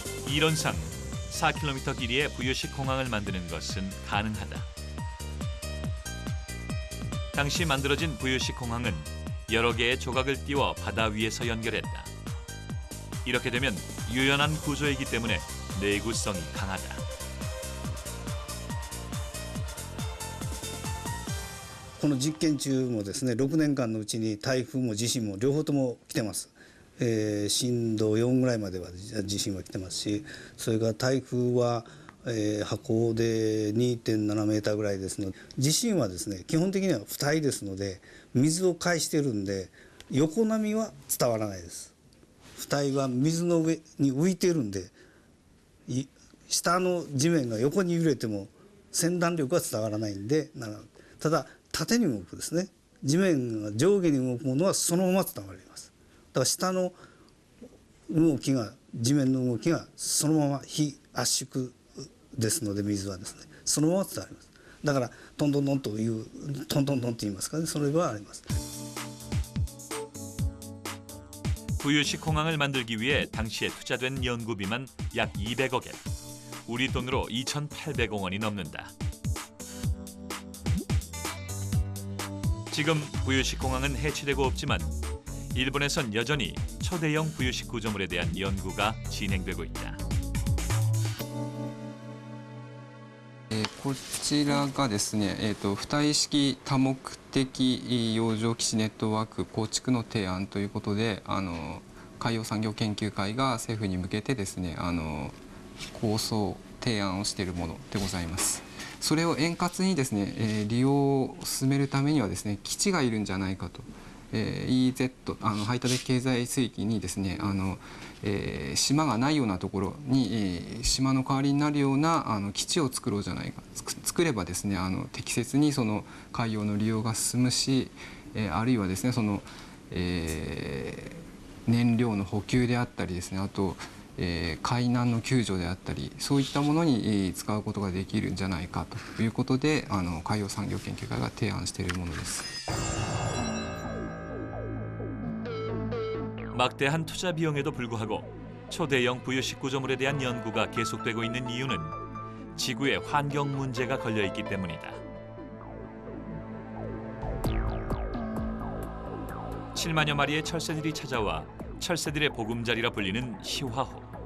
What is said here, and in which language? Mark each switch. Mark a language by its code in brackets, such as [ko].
[ko] 이론상 4km 길이의 부유식 공항을 만드는 것은 가능하다. 당시 만들어진 부유식 공항은 여러 개의 조각을 띄워 바다 위에서 연결했다. 이렇게 되면 유연한 구조이기 때문에 내구성이 강하다. [ja] この実験中もですね、6年間のうちに台風も地震も両方とも来てます。震度4ぐらいまでは地震は来てますし、それから台風は、波高で 2.7 メーターぐらいですので、地震はですね基本的には浮体ですので水を介しているんで横波は伝わらないです。浮体は水の上に浮いているんで、下の地面が横に揺れても先端力は伝わらないんで、ただ縦に動くですね、地面が上下に動くものはそのまま伝わります。だから下の動きが地面の動きがそのまま非圧縮ですので、水はですねそのまま伝わります。だからトントントンというトントントンと言いますかね、それはあります。 [ko] 부유식 공항을 만들기 위해 당시에 투자된 연구비만 약 200억 엔, 우리 돈으로 2,800억 원이 넘는다. 지금 부유식 공항은 해체되고 없지만 일본에선 여전히 초대형 부유식 구조물에 대한 연구가 진행되고 있다. [ja] こちらがですね、浮体式多目的洋上基地ネットワーク構築の提案ということで、海洋産業研究会が政府に向けてですね、構想提案をしているものでございます。それを円滑にですね、利用を進めるためにはですね、基地がいるんじゃないかと EEZ 排他的経済水域にですね島がないようなところに、島の代わりになるような基地を作ろうじゃないか、作ればですね適切にその海洋の利用が進むし、あるいはですねその、燃料の補給であったりですね、あと、海難の救助であったり、そういったものに使うことができるんじゃないかということで海洋産業研究会が提案しているものです。 [ko] 막대한 투자 비용에도 불구하고 초대형 부유식 구조물에 대한 연구가 계속되고 있는 이유는 지구의 환경 문제가 걸려 있기 때문이다. 7만여 마리의 철새들이 찾아와 철새들의 보금자리라 불리는 시화호.